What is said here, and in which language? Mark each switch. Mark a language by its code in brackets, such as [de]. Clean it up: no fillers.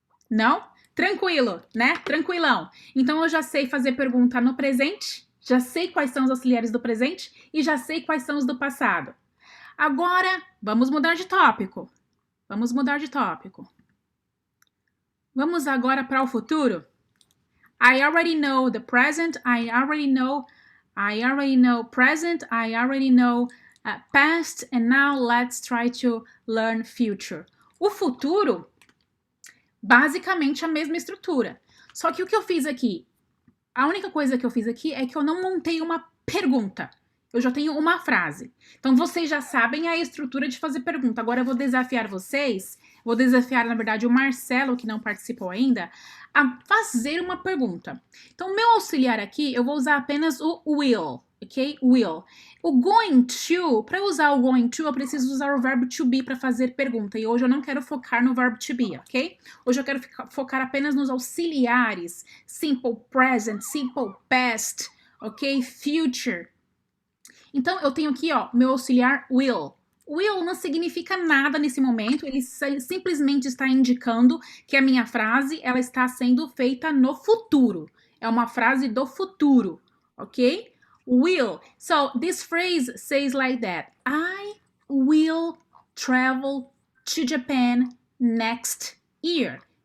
[pt] Não? Tranquilo, né? Tranquilão. Então eu já sei fazer pergunta no presente, já sei quais são os auxiliares do presente e já sei quais são os do passado. Agora, vamos mudar de tópico. Vamos mudar de tópico. Vamos agora para o futuro. [en] I already know the present. I already know present. I already know past. And now let's try to learn future. [pt] O futuro, basicamente a mesma estrutura. Só que o que eu fiz aqui? A única coisa que eu fiz aqui é que eu não montei uma pergunta. Eu já tenho uma frase. Então, vocês já sabem a estrutura de fazer pergunta. Agora, eu vou desafiar vocês, vou desafiar, na verdade, o Marcelo, que não participou ainda, a fazer uma pergunta. Então, meu auxiliar aqui, eu vou usar apenas o will, ok? Will. O going to, para usar o going to, eu preciso usar o verbo to be para fazer pergunta. E hoje eu não quero focar no verbo to be, ok? Hoje eu quero focar apenas nos auxiliares. [en] Simple present, simple past, ok? Future. [pt] Então, eu tenho aqui, ó, meu auxiliar will. Will não significa nada nesse momento, ele simplesmente está indicando que a minha frase, ela está sendo feita no futuro. É uma frase do futuro, ok? Will. [en] So, this phrase says like that. I will travel to Japan next year.